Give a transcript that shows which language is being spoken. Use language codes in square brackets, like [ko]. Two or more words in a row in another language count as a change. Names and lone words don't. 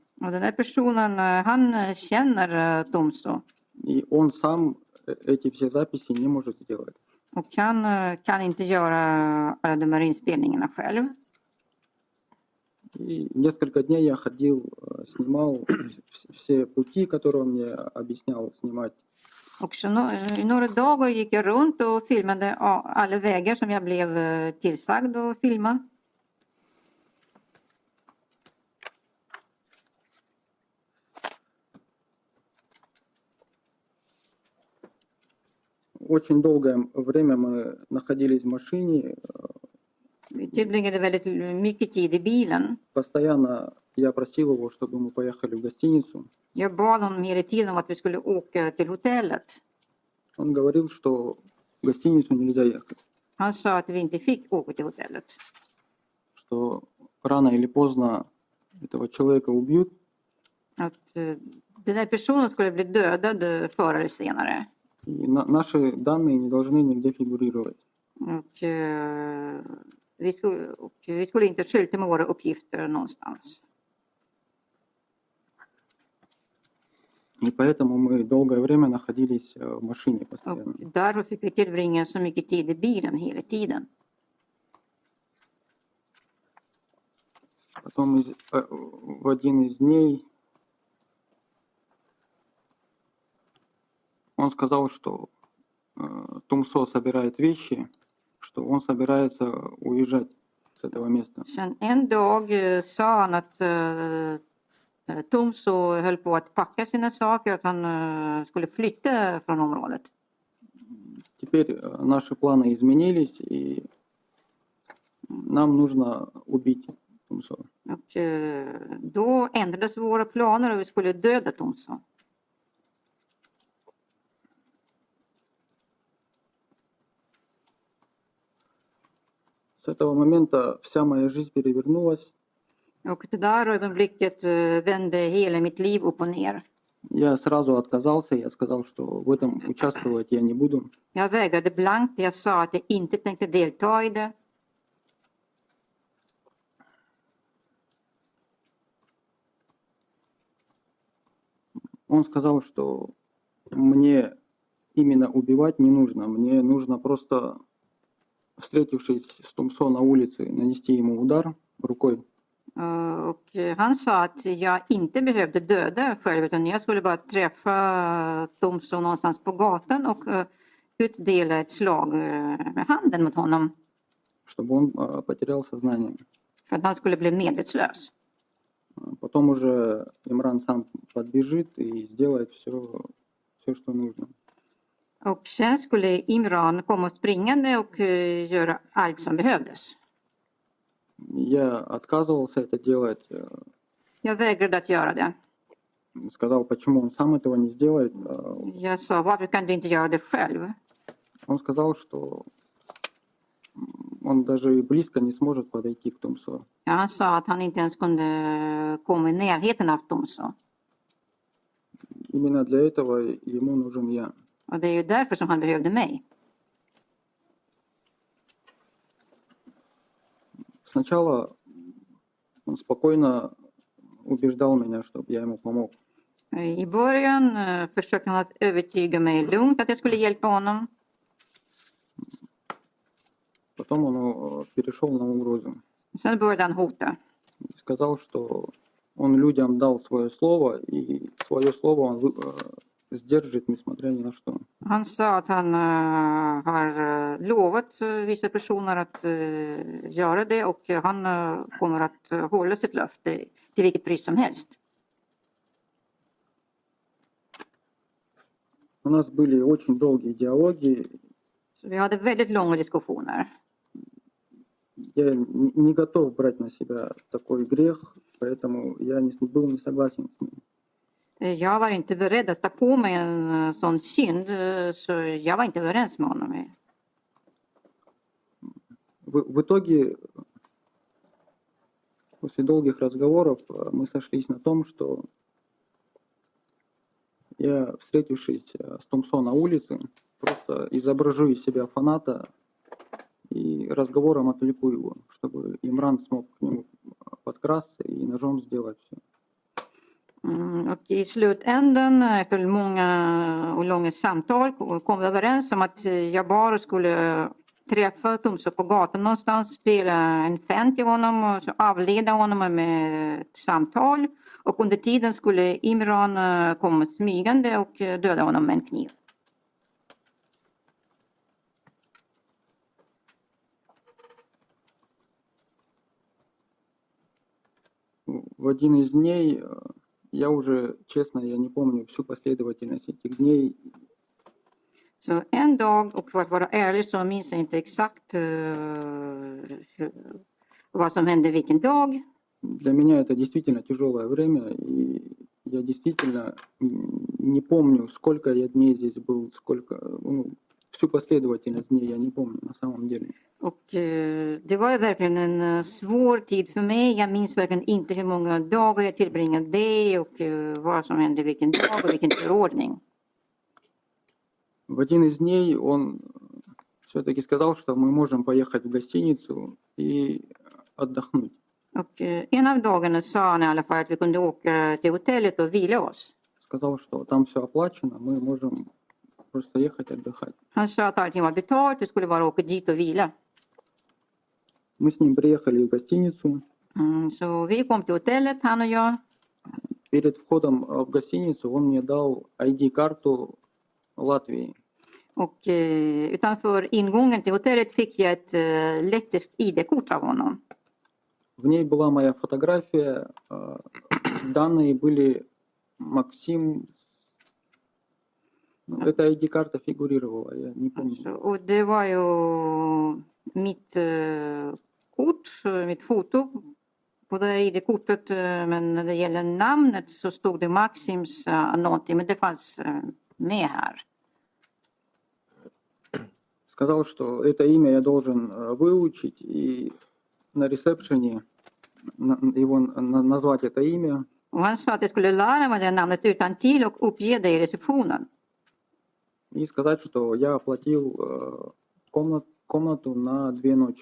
[sv] Och den där personen, han känner Tomso [ru] и он сам эти все записи не может сделать. [sv] och kan inte göra alla de här inspelningarna själv. [ru] И несколько дней я ходил, снимал все пути, которые он мне объяснял снимать. [sv] Och så i några dagar gick jag runt och filmade alla vägar som jag blev tillsagd att filma. [ru] Очень долгое время мы находились в машине. [sv] Vi tillbringade väldigt mycket tid i bilen. [ru] Постоянно я просил его, чтобы мы поехали в гостиницу. [sv] Jag bad honom hela tiden om att vi skulle åka till hotellet. [ru] Он говорил, что в гостиницу нельзя ехать, [sv] Han sa att vi inte fick åka till hotellet. [ru] что рано или поздно этого человека убьют, [sv] Att den där personen skulle bli dödad förr eller senare. [ru] и наши данные не должны нигде фигурировать. [sv] Och vi skulle inte skylta med våra uppgifter någonstans. [ru] И поэтому мы долгое время находились в машине [sv] Och [ru] постоянно. [sv] därför fick vi tillbringa så mycket tid i bilen hela tiden. [ru] Потом в один из дней он сказал, что Тумсо собирает вещи, что он собирается уезжать с этого места. [sv] Sen en dag sa han att Tomso höll på att packa sina saker, att han skulle flytta från området. [ru] Теперь наши планы изменились, и нам нужно убить Тумсо. [sv] Och då ändrades våra planer och vi skulle döda Tomso. [ru] С этого момента вся моя жизнь перевернулась. [sv] Och det där ögonblicket vände hela mitt liv upp och ner. [ru] Я сразу отказался, я сказал, что в этом участвовать я не буду. [sv] Jag vägrade blankt. Jag sa att jag inte tänkte delta i det. [ru] Он сказал, что мне именно убивать не нужно. Мне нужно просто, встретившись с Тумсо на улице, нанести ему удар rukой. [sv] Och han sa att jag inte behövde döda själv utan jag skulle bara träffa Tomso någonstans på gatan och utdela ett slag med handen mot honom. [ru] Чтобы он потерял сознание. [sv] För att han skulle bli medvetslös. [ru] Потом уже Имран сам подбежит и сделает все, что нужно. [sv] Och sen skulle Imran komma springande och göra allt som behövdes. [ru] Я отказывался это делать. [sv] Jag vägrade att göra det. [ru] Сказал, почему он сам этого не сделает. [sv] Jag sa, varför kan du inte göra det själv? [ru] Он сказал, что он даже и близко не сможет подойти к Тумсо. [sv] Ja, han sa att han inte ens kunde komma i närheten av Tomso. [ru] Именно для этого ему нужен я. [sv] Och det är ju därför som han behövde mig. [ru] Сначала он спокойно убеждал меня, чтобы я ему помог. [sv] I början försökte han att övertyga mig lugnt att jag skulle hjälpa honom. [ru] Потом он перешел на угрозу. [sv] Sen började han hota. [ru] И сказал, что он людям дал свое слово, и свое слово он сдержит, несмотря ни на что. [sv] Han sa att han har lovat vissa personer att göra det och han kommer att hålla sitt löfte till vilket pris som helst. [ru] У нас были очень долгие диалоги. [sv] Så vi hade väldigt långa diskussioner. [ru] Я не готов брать на себя такой грех, поэтому я был не согласен с ним. [sv] Jag var inte beredd att ta på mig en sån synd, så jag var inte överens med honom. [ru] В итоге, после долгих разговоров, мы сошлись на том, что я, встретившись с Томсо на улице, просто изображу из себя фаната и разговором отвлеку его, чтобы Имран смог к нему подкрасться и ножом сделать все. [sv] Och i slutändan, efter många och långa samtal, kom vi överens om att jag bara skulle träffa Tumso på gatan någonstans, spela en fan till honom och så avleda honom med ett samtal. Och under tiden skulle Imran komma smygande och döda honom med en kniv. [ru] В один из дней, я уже, честно, я не помню всю последовательность этих дней. [sv] Så en dag, och för att vara ärlig så minns jag inte exakt vad som hände vilken dag. [ru] Для меня это действительно тяжелое время, и я действительно не помню, сколько я дней здесь был, всю последовательность дней я не помню на самом деле. [sv] Och det var ju verkligen en svår tid för mig. Jag minns verkligen inte hur många dagar jag tillbringade det och vad som hände vilken dag och vilken förordning. [ru] В один из дней он все-таки сказал, что мы можем поехать в гостиницу и отдохнуть. [sv] Och en av dagarna sa han i alla fall att vi kunde åka till hotellet och vila oss. [ru] Сказал, что там все оплачено, мы можем просто ехать отдыхать. [sv] Han sa att allting var betalt, vi skulle bara åka dit och vila. [ru] Мы с ним приехали в гостиницу. [sv] Så vi kom till hotellet, han och jag. [ru] Перед входом в гостиницу он мне дал ID-карту Латвии. [sv] Och utanför ingången till hotellet fick jag ett lettiskt ID-kort av honom. [ru] В ней была моя фотография, данные были Максим. Эта ID-карта фигурировала, я не помню. [sv] Och det var ju mitt kort, mitt foto på det här ID-kortet. Men när det gäller namnet så stod det Maxims någonting, men det fanns med här. [ru] Сказал, что это имя я должен выучить и на ресепшене его назвать это имя. [sv] Och han sa att jag skulle lära mig det namnet utan till och uppge det i receptionen. [ru] И сказать, что я оплатил комнату на 2 ночи.